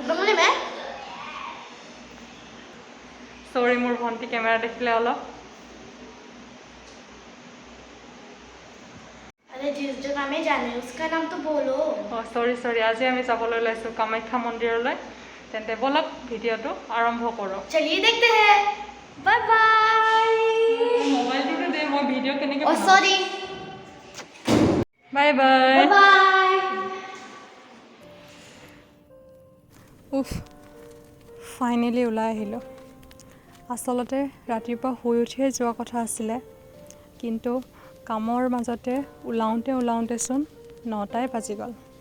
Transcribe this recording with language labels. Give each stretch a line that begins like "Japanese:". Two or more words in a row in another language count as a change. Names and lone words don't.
Assamese: চৰি, মোৰ ভণ্টি কেমেৰা দেখিলে অলপ। চৰি, আজি আমি যাবলৈ ওলাইছোঁ কামাখ্যা মন্দিৰলৈ। তেন্তে বলক ভিডিঅ'টো আৰম্ভ কৰোঁ।
Hindi: चलिए देखते हैं।
English: bye bye.
Assamese: মোবাইলটো দে, মই ভিডিঅ' কেনেকৈ
English: oh sorry. bye bye. बाय।
Assamese: উফ, ফাইনেলি ওলাই আহিলোঁ। আচলতে ৰাতিপুৱা শুই উঠিয়ে যোৱা কথা আছিলে, কিন্তু কামৰ মাজতে ওলাওঁতেচোন 9টাই বাজি গ'ল।